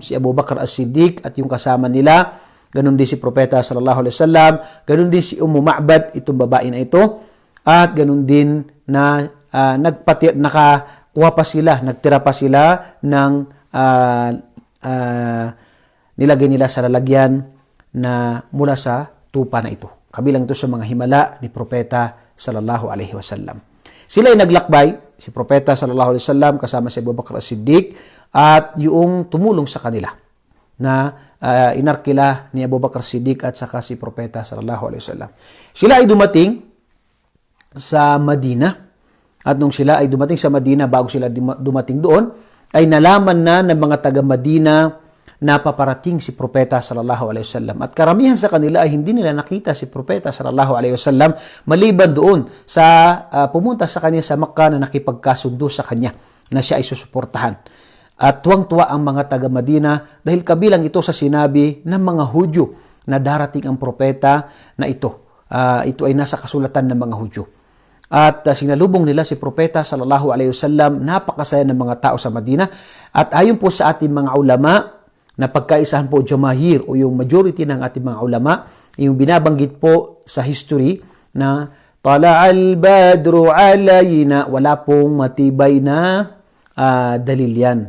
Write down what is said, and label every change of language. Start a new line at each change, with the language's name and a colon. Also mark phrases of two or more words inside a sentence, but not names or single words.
Filipino: Si Abu Bakr as-Siddiq at yung kasama nila, ganun din si Propeta
Arabic: صلى الله عليه وسلم,
Filipino: ganun din si Ummu Ma'bad, itong babae na ito, at ganun din na nakakuha pa sila, nagtira pa sila ng nilagay nila sa lalagyan na mula sa tupa na ito. Kabilang ito sa mga himala ni Propeta
Arabic: صلى الله عليه وسلم.
Filipino: Sila ay naglakbay, si Propeta
Arabic: صلى الله عليه وسلم
Filipino: kasama si Abu Bakr as-Siddiq at yung tumulong sa kanila na inarkila ni Abu Bakr as-Siddiq at saka si Propeta
Arabic: صلى الله عليه وسلم.
Filipino: Sila ay dumating sa Madina at nung sila ay dumating sa Madina, bago sila dumating doon, ay nalaman na ng mga taga-Madina na paparating si Propeta
Arabic: صلى الله عليه وسلم.
Filipino: At karamihan sa kanila ay hindi nila nakita si Propeta
Arabic: صلى الله عليه وسلم
Filipino: maliban doon sa pumunta sa kanya sa Makkah na nakipagkasundo sa kanya na siya ay susuportahan. At tuwang-tuwa ang mga taga-Madina dahil kabilang ito sa sinabi ng mga Hudyo na darating ang propeta na ito. Ito ay nasa kasulatan ng mga Hudyo. At sinalubong nila si Propeta
Arabic: صلى الله عليه وسلم,
Filipino: napakasaya ng mga tao sa Madina. At ayon po sa ating mga ulama, na pagkaisahan po jamahir o yung majority ng ating mga ulama, yung binabanggit po sa history na
Arabic: طلع البدر علينا,
Filipino: wala pong matibay na dalil yan.